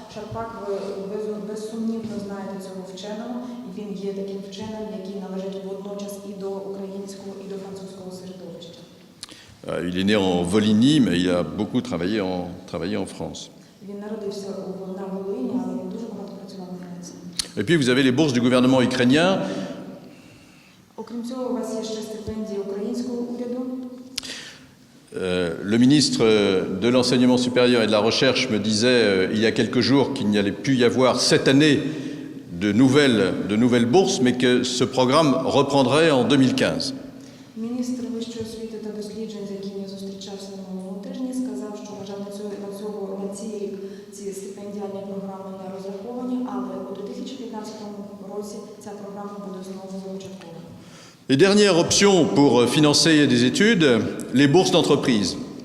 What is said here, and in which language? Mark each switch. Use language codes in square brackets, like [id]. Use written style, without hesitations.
[uk] Шарпак, ви безсумнівно знаєте цього вченого, і він є таким вченим, який належить водночас і до українського, і до французького середовища. [fr] Il est né en Volhynie, mais il a beaucoup travaillé en France. [uk] Він народився на Волині, але він дуже багато працював у Франції. [fr] Et puis vous avez les bourses du gouvernement ukrainien. [uk] Окрім цього, у вас є ще стипендії українського уряду. [fr] Le ministre de l'Enseignement supérieur et de la Recherche me disait il y a quelques jours qu'il n'y allait plus y avoir cette année de nouvelles bourses, mais que ce programme reprendrait en 2015. [uk] Міністр вищої освіти та досліджень, з яким я зустрічався на минулому тижні, сказав, що, на жаль, на цей рік ці стипендіальні програми не розраховані, але у 2015 році ця програма буде знову започаткована. [fr] Et dernière option pour financer des études, les bourses d'entreprise.